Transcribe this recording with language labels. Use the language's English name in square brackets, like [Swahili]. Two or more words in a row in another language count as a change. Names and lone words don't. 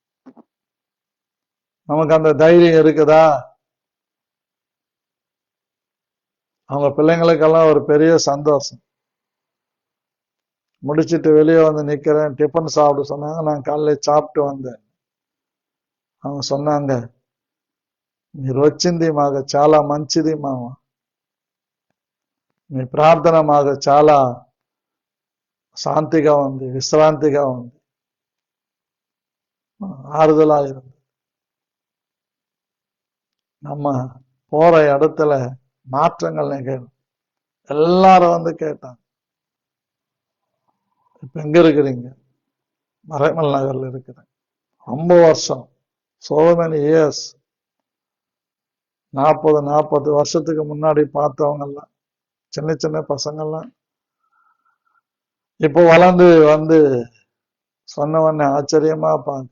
[Tamil] நமக்கு அந்த தைரியம் இருக்குதா? அவங்க பிள்ளைங்களுக்கெல்லாம் ஒரு பெரிய சந்தோஷம். முடிச்சிட்டு வெளியே நிக்கிறேன், டிஃபன் சாப்பிட சொன்னாங்க. நான் காலையில சாப்பிட்டு வந்தேன். அவங்க சொன்னாங்க, [Telugu] మీరు వచ్చింది మాకు చాలా మంచిది మామ, మీ ప్రార్థన మాకు చాలా శాంతిగా ఉంది, విశ్రాంతిగా ఉంది, [Tamil] ஆறுதலா இருந்து. நம்ம போற இடத்துல மாற்றங்கள் நிகழும். எல்லாரும் கேட்டாங்க, இப்ப எங்க இருக்கிறீங்க? மறைமல் நகர்ல இருக்கிறேன். ரொம்ப வருஷம், [English] so many years, [Tamil] 40 வருஷத்துக்கு முன்னாடி பார்த்தவங்க எல்லாம், சின்ன சின்ன பசங்கள்லாம் இப்போ வளர்ந்து சொன்னவன ஆச்சரியமா பார்க்கிறோம்.